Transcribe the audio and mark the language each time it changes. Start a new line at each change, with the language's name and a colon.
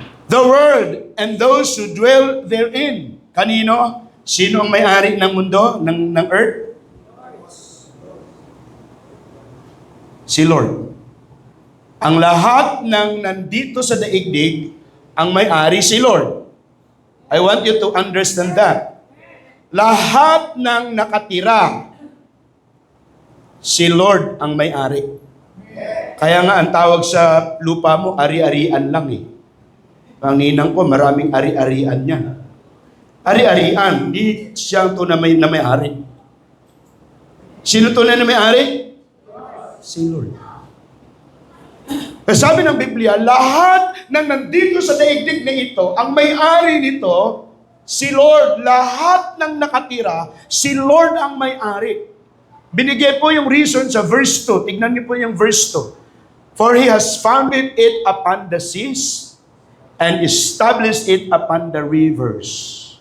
English: The world and those who dwell therein."
Filipino: Kanino? Sino ang may-ari ng mundo, ng earth? Si Lord. Ang lahat ng nandito sa daigdig, ang may-ari si Lord.
English: I want you to understand that.
Filipino: Lahat ng nakatira, si Lord ang may-ari. Kaya nga ang tawag sa lupa mo, ari-arian lang eh. Ang ninang ko, maraming ari-arian niya. Ari-arian, hindi siya tunay na may-ari. Sino tunay na may-ari? Si Lord. Sabi ng Biblia, lahat ng nandito sa daigdig na ito, ang may-ari nito, si Lord. Lahat ng nakatira, si Lord ang may-ari. Binigay po yung reason sa verse 2. Tignan niyo po yung verse 2.
English: "For He has founded it upon the seas and established it upon the rivers."